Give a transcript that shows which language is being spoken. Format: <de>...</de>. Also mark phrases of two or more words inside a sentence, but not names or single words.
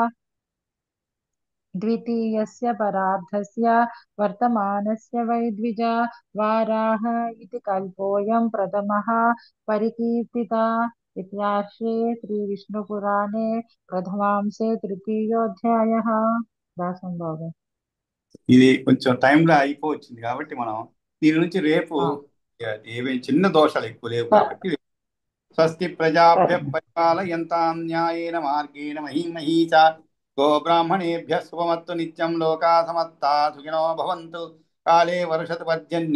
<sa>द्वितीयस्य परार्धस्य वर्तमानस्य वै द्विज वाराह इति कल्पोऽयं प्रथमः परिकीर्तिता इत्यार्षे श्रीविष्णुपुराणे प्रथमांसे तृतीयोऽध्यायः दासं बाबు</sa> <te>ఇది కొంచెం టైంలో అయిపోవచ్చింది కాబట్టి మనం దీని నుంచి రేపు ఆ, ఏమేమి చిన్న దోషాలు ఎక్కువ లేవు స-</te> <sa>కాబట్టి స్వస్తి ప్రజాభ్య</sa> <te>సరే</te> <sa>పరిపాలయంతాం న్యాయేన మార్గేణ మహీమహీచ గో బ్రాహ్మణేభ్య శుభమత్తు నిత్యం లోకా సమత్తా సుఖినో భవంతు కాలే వర్షతు పర్జన్య</sa>